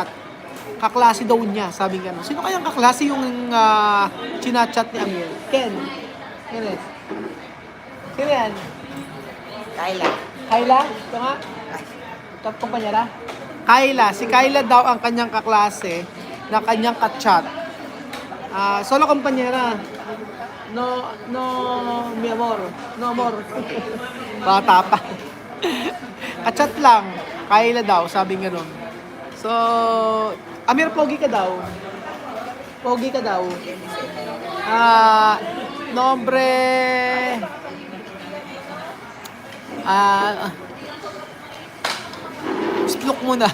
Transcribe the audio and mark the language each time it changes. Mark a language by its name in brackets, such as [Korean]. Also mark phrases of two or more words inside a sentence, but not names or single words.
[Filipino] Kaklase daw niya, sabi nga. Sino kayang kaklase yung chinachat ni Amir? Ken. Kenneth. Sino yan? Kayla. Kayla? Ito nga? Kumpanyera? Kayla. Si Kayla daw ang kanyang kaklase na kanyang kachat. [Spanish] Solo kumpanyera. No, mi amor. No amor. [Filipino] Bata pa. Kachat lang. Kayla daw, sabi nga nun. So, Amir, pogi ka daw. Pogi ka daw. Nombre... Splok muna.